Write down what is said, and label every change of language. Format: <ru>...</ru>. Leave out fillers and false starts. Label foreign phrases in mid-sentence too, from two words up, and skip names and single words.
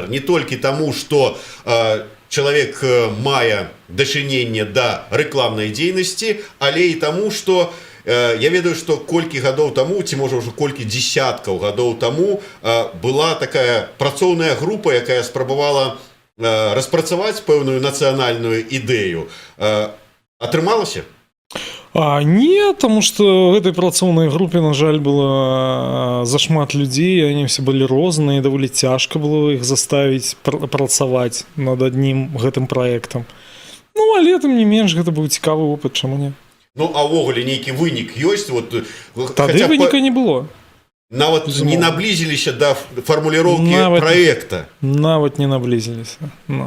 <be>Не толькі таму, што чалавек мае дачыненне да рэкламнай дзейнасці, але і таму, што я ведаю, што колькі гадоў таму, ці можа ўжо колькі дзесяткаў гадоў таму была такая працоўная група, якая спрабавала распрацаваць пэўную нацыянальную ідэю. Атрымалася?</be> <ru>Не, потому что в этой працоўнай группе,</ru> <be>на жаль,</be> <ru>было зашмат людей, они все были розныя,</ru> <be>даволі цяжка было</be> <ru>их заставить</ru> <be>працаваць над аднім гэтым</be> <ru>проектом.</ru> <be>Ну, але тым не менш, гэта быў цікавы опыт, чаму не? Ну, а ўвогуле нейкі вынік ёсць? Вот, тады выніка не было. Нават не наблизіліся да фармуліроўкі праекта. Нават не наблизіліся. No.</be>